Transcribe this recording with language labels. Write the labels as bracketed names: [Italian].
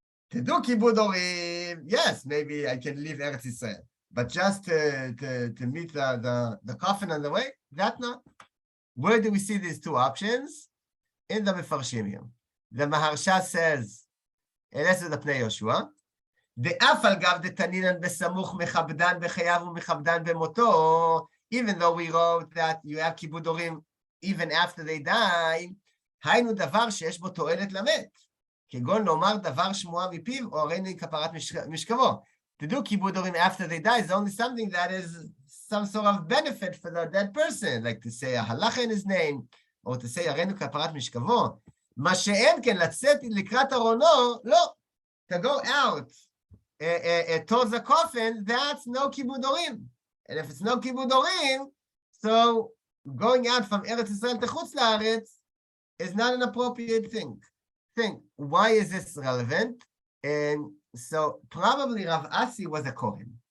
[English] To do kibud orim, yes, maybe I can leave Eretz Israel, but just to meet the coffin on the way, that's not. Where do we see these two options? In the Mefarshim. The Maharsha says, this is the Pnei Yoshua. [Hebrew] דאף על גב דתנינן בסמוך מכבדן בחייו ומכבדן במותו, [English] even though we wrote that you have kibud orim even after they die, [Hebrew] היינו דבר שיש בו תועלת למת. כגון לומר דבר שמועה מפיו, או הרינו כפרת משכבו. [English] To do kibud orim after they die is only something that is some sort of benefit for the dead person, like to say a halacha in his name, or to say [Hebrew] הרינו כפרת משכבו. מה שאין כן לצאת לקראת ארונו, לא. [English] To go out towards the coffin, that's no kibud orim. And if it's no kibud orim, so going out from Eretz Yisrael to Chutz La'aretz is not an appropriate thing. Why is this relevant? And so probably Rav Asi was a Kohen.